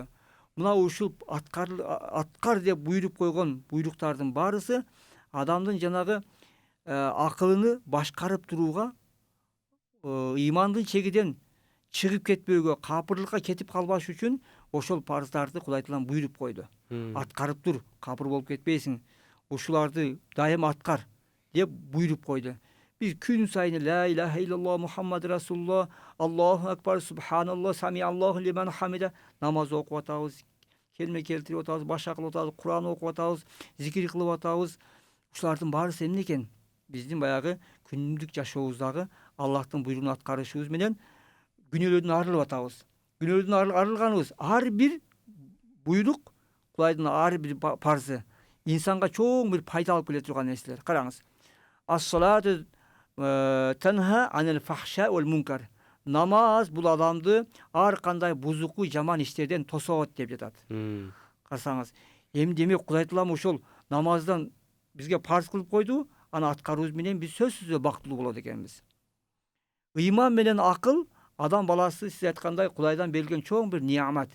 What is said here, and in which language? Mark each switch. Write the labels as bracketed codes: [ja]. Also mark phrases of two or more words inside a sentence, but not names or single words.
[ky] Мына ушул аткар деп буйруп койгон буйруктардын баарысы адамдын жанагы акылыны башкарып турууга, ыймандын чегиден чыгып кетпөөгө, капырлыкка кетип калбаш үчүн ошол парыздарды Кудай Таалам буйруп койду. Аткарып тур, капыр болуп кетпейсиң. Ушуларды дайым аткар деп буйруп койду. Биз күн сайын [ar] لا إله إلا الله محمد رسول الله، الله أكبر، سبحان الله، سمع الله لمن حمده [ky] намаз окуп атабыз, келме келтирип атабыз, баша кылып атабыз, Куран окуп атабыз, зикир кылып атабыз. Ушулардын баарысы эмне экен? Биздин баягы күндүк жашообуздагы Аллахтын буйругун аткарышыбыз менен күнөөлөрдөн арылып атабыз. Күнөөлөрдөн арылганыбыз, ар бир буйрук, Кудайдын ар бир парзы инсанга чоң бир пайда алып келе турган нерселер. Караңыз. [ar] الصلاة تنهى عن الفحشاء والمنكر. [ky] Намаз бул адамды ар кандай бузуку, жаман иштерден тосот деп жатат. Карасаңыз, эми демек Кудай Таалам ошол намаздан бизге парз кылып койду, аны аткарууубуз менен биз сөзсүз бактылуу болот экенбиз. Ыйман менен акыл адам баласы сиз айткандай Кудайдан берилген чоң бир неамат.